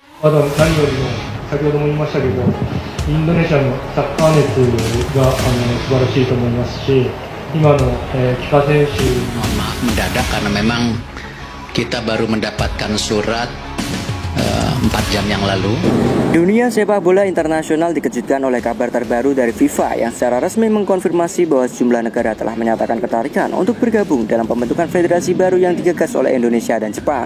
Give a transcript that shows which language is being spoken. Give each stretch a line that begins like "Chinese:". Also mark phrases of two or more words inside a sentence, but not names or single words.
Japanese: まだ何よりも先ほども言いましたけど、インドネシアのサッカー熱が素晴らしいと思いますし、今の、帰化選手
Indonesian: Mohon maaf mendadak karena memang kita baru mendapatkan surat 4 jam yang lalu. Dunia sepak bola internasional dikejutkan oleh kabar terbaru dari FIFA yang secara resmi mengkonfirmasi bahwa sejumlah negara telah menyatakan ketarikan untuk bergabung dalam pembentukan federasi baru yang digagas oleh Indonesia dan Jepang.